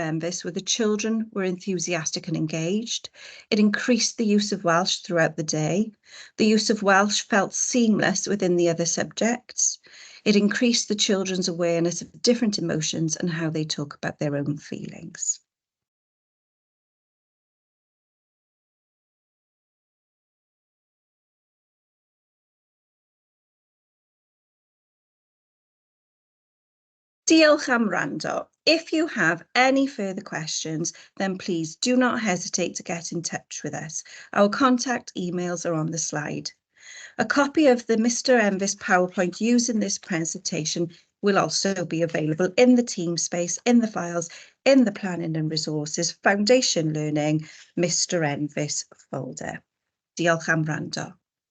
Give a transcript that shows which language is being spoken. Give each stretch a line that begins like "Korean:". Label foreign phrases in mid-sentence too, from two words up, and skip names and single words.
English: Enfys were the children were enthusiastic and engaged. It increased the use of Welsh throughout the day. The use of Welsh felt seamless within the other subjects. It increased the children's awareness of different emotions and how they talk about their own feelings.
Welsh: Diolch am wrando.
English: If you have any further questions, then please do not hesitate to get in touch with us. Our contact emails are on the slide. A copy of the Mr. Enfys PowerPoint used in this presentation will also be available in the team space, in the files, in the Planning and Resources Foundation Learning Mr.
Welsh: Enfys folder. Diolch am wrando.